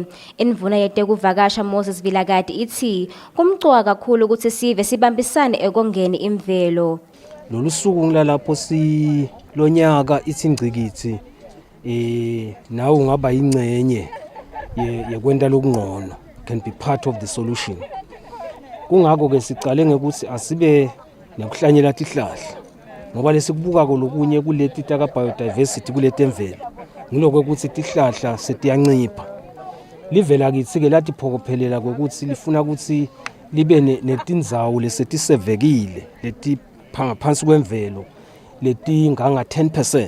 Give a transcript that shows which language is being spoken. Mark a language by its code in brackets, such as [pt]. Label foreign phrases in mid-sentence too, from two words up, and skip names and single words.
[ss] Indvuna yetekuvakasha Moses Vilakati ithi kumcwa kakhulu ukuthi sive sibambisane ekongeni imvelo. Lolu suku ngilalapho lonyaka itsingcikithi nawe ungaba ingcenye yekwenta lokungcono, [en] can be part of the solution. [ss] Kungako ke sicale ngekuthi asibe nekuhlanyela tihlahla ngoba lesikubuka lokunye kuleti taka biodiversity kuletemvelo ngiloko ukuthi tihlahla setiyancipha. Live lakithi ke lathi phokophelela ukuthi lifuna ukuthi libe netindzawo lesetisevekile leti phansi kwemvelo leti nganga 10%.